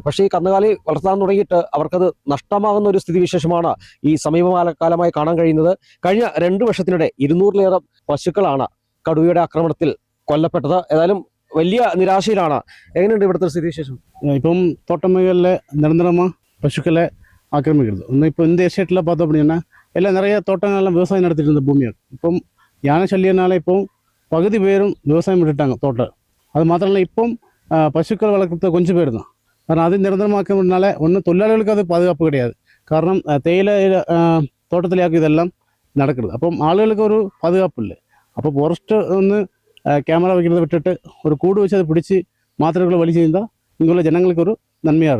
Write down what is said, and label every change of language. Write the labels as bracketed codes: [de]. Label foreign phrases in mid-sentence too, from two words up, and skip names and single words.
[ml] പക്ഷേ ഈ കന്നുകാലി വളർത്താൻ തുടങ്ങിയിട്ട് അവർക്കത് നഷ്ടമാകുന്ന ഒരു സ്ഥിതിവിശേഷമാണ് ഈ സമീപകാലമായി കാണാൻ കഴിയുന്നത്. കഴിഞ്ഞ 2 വർഷത്തിനിടെ 200-ലേറെ പശുക്കളാണ് കടുവയുടെ ആക്രമണത്തിൽ കൊല്ലപ്പെട്ടത്. ഏതായാലും വലിയ നിരാശയിലാണ്. എങ്ങനെയുണ്ട് ഇവിടുത്തെ സ്ഥിതിവിശേഷം? ഇപ്പം തോട്ടം മേഖലയിലെ നിരന്തരமாக [ta] பசுக்களை ஆக்கிரமிக்கிறது. இன்னும் இப்போ இந்த எஸ்டேட்டில் பார்த்தோம் அப்படின்னா எல்லாம் நிறைய தோட்டங்கள்லாம் விவசாயம் நடத்திட்டு இருந்த பூமியாக இப்போ யானை சல்லியனால இப்போ பகுதி பேரும் விவசாயம் விட்டுட்டாங்க தோட்டம். அது மாத்திரம் இல்லை, இப்போ பசுக்கள் வளர்க்குறது கொஞ்சம் பேர் தான். [ml] കാരണം അത് നിരന്തരമാക്കുന്നതിനാല ഒന്നും തൊഴിലാളികൾക്ക് അത് പാതുകാപ്പ് கிடையாது. കാരണം തേയില തോട്ടത്തിലേക്ക് ഇതെല്ലാം നടക്കുന്നത്. അപ്പം ആളുകൾക്ക് ഒരു പാതുകാപ്പില്ല. അപ്പോൾ ഫോറസ്റ്റ് ഒന്ന് ക്യാമറ വയ്ക്കുന്നത് വിട്ടിട്ട് ഒരു കൂട് വെച്ച് അത് പിടിച്ച് മാത്രകൾ വലിച്ചു കഴിഞ്ഞാൽ ഇങ്ങനെയുള്ള ജനങ്ങൾക്ക് ഒരു നന്മയാണ്.